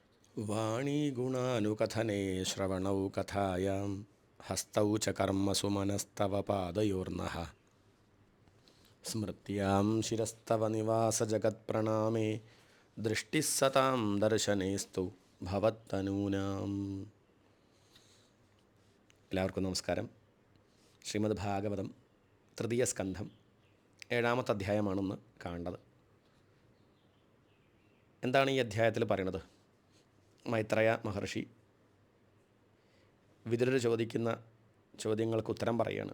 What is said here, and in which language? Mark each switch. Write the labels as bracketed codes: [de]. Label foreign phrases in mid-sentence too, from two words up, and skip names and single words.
[sa] वाणीगुणानुकथने श्रवणौ कथायां हस्तौ च कर्मसु मनस्तव पादयोर्नः स्मृत्यां शिरस्तव निवासजगत्प्रणामे दृष्टिः सतां दर्शनेस्तु ഭവത്തനൂനാം. [ml] എല്ലാവർക്കും നമസ്കാരം. ശ്രീമദ് ഭാഗവതം തൃതീയ സ്കന്ധം 7-ാമത്തെ അധ്യായമാണെന്ന് കാണേണ്ടത്. എന്താണ് ഈ അധ്യായത്തിൽ പറയുന്നത്? മൈത്രേയ മഹർഷി വിതുരർ ചോദിക്കുന്ന ചോദ്യങ്ങൾക്ക് ഉത്തരം പറയുകയാണ്.